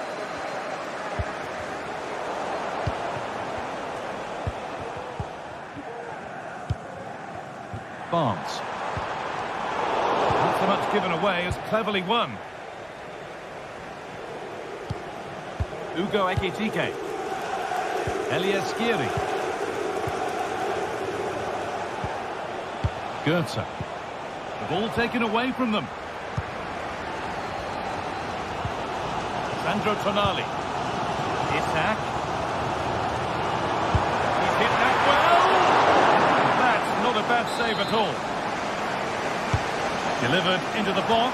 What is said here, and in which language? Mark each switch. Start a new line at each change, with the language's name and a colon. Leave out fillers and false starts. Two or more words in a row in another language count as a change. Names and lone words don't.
English: Barnes. Not so much given away as cleverly won. Ugo Ekitike. Elias Skiri. Goetze. The ball taken away from them. Sandro Tonali. Isak. He's hit that well. That's not a bad save at all. Delivered into the box.